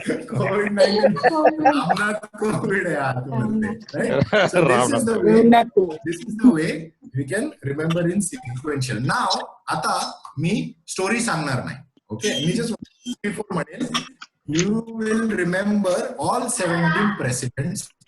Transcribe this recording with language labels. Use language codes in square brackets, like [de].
[mr] कोविड-19 Ramnath Covid आहे आतमध्ये, right? [en] So this is the way we can remember in sequential. [mr] Now आता मी story सांगणार नाही, ओके. मी जस्ट बिफोर म्हणेल [en] you will remember all 17 presidents.